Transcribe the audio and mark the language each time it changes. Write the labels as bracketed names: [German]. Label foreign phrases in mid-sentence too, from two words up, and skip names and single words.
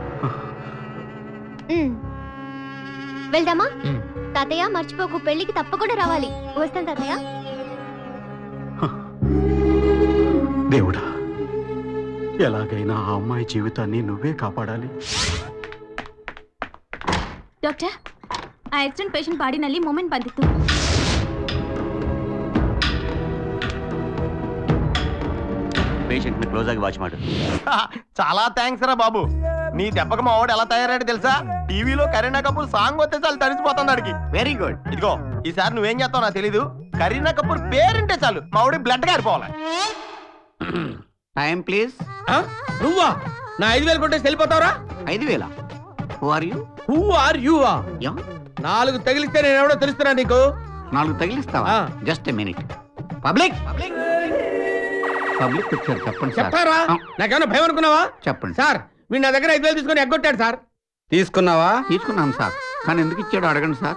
[Telugu] వెళ్దామా? ఉమ్. తాతయ్య మర్చిపోకు, పెళ్లికి తప్పకుండా రావాలి. వస్తాను తాతయ్య. దేవుడా, ఎలాగైనా ఆ అమ్మాయి జీవితాన్ని నువ్వే కాపాడాలి. [Kannada] ಡಾಕ್ಟರ್ ಆ ಆಕ್ಸಿಡೆಂಟ್ ಪೇಷಂಟ್ ಬಾಡಿನಲ್ಲಿ ಮೂಮೆಂಟ್ ಬಂದಿತ್ತು. [English] patient close [Kannada] ಆಗಿ ವಾಚ್ ಮಾಡು. [Telugu] చాలా థ్యాంక్స్ రా బాబు. నీ దెబ్బకి మా వాడు ఎలా తయారాడు తెలుసా? టీవీలో కరీనా కపూర్ సాంగ్ వస్తే చాలు తడిసిపోతుంది అడిగి. [English] very good. [Telugu] ఇదిగో ఈసారి నువ్వేం చేస్తావు నాకు తెలీదు. కరీనా కపూర్ పేరుంటే చాలు మా వాడి బ్లడ్ గారిపోవాలి. [English] time please. [Telugu] నువ్వా నా 5,000 కొట్టేసి వెళ్ళిపోతావురా? 5,000? [English] who are you? who are you? యా, [Telugu] 4 తగిలిస్తే నేను ఎవడో తెలుస్తున్నా నీకు? 4 తగిలిస్తావా? [English] just a minute. [Telugu] పబ్లిక్ పబ్లిక్ వచ్చారు, చెప్పండి సార్. చెప్తారా? నాకేమన్నా భయం అనుకున్నావా? చెప్పండి సార్ వీడు నా దగ్గర 5,000 తీసుకొని ఎగ్గొట్టాడు సార్. తీసుకున్నావా? తీసుకున్నాను సార్, కానీ ఎందుకు ఇచ్చాడో అడగండి సార్.